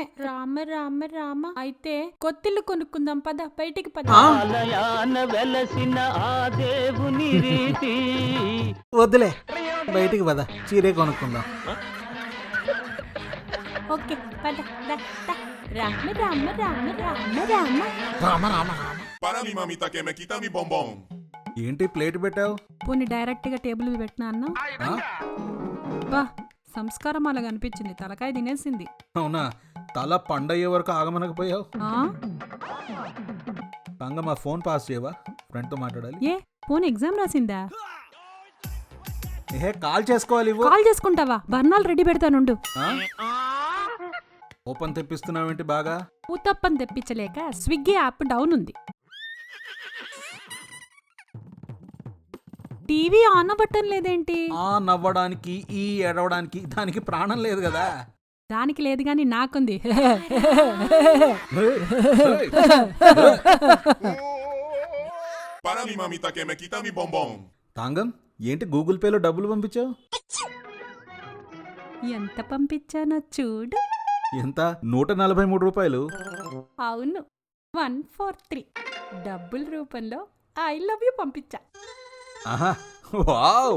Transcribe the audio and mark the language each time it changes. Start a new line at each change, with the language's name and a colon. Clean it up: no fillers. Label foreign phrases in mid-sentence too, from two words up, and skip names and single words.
Telugu: రామ రామ రామ, అయితే కొత్తిల్లు కొనుక్కుందాం, పద బయటికి పద. వద్దులే, బయటికి పద, చీరే కొనుక్కుందాం. ఓకే పద. రామ రామ రామ రామ రామ.
Spanish: Para mi mamita que me quita mi bombón.
Telugu: ఏంటి ప్లేట్ పెట్టావు? పోనీ డైరెక్ట్ గా టేబుల్ మీద పెట్టినా అన్నా? బా, సంస్కారం అలాగ అనిపించింది, తలకాయ తినేసింది. అవునా? తల పండయ్యే వరకు ఆగమనకపోయావు. తంగ, మా ఫోన్ పాస్ చేయవా? ఫ్రెండ్ తో మాట్లాడాలి. ఏ ఫోన్ ఎగ్జామ్ రాసిందా? కాల్ చేసుకోవాలి. కాల్ చేసుకుంటావా? బర్నాలు రెడీ పెడతానుండు. ఓపెన్ తెప్పిస్తున్నావేంటి బాగా? ఊతప్పని తెప్పించలేక స్విగ్గీ
English: app down
Telugu: ఉంది.
English: TV on
Telugu: అవ్వటం లేదేంటి? నవ్వడానికి, ఈ ఎడవడానికి దానికి ప్రాణం లేదు కదా. దానికి లేదు గాని నాకుంది.
Spanish: Para mi mamita que me quita mi bombón.
Telugu: తాంగం, ఏంటి గూగుల్ పేలో డబ్బులు పంపించావు? ఎంత పంపించానో చూడు. ఎంత? 143 రూపాయలు. అవును, 143 డబ్బుల రూపంలో
English: I love you
Telugu: పంపించా. ఆహా, వావ్.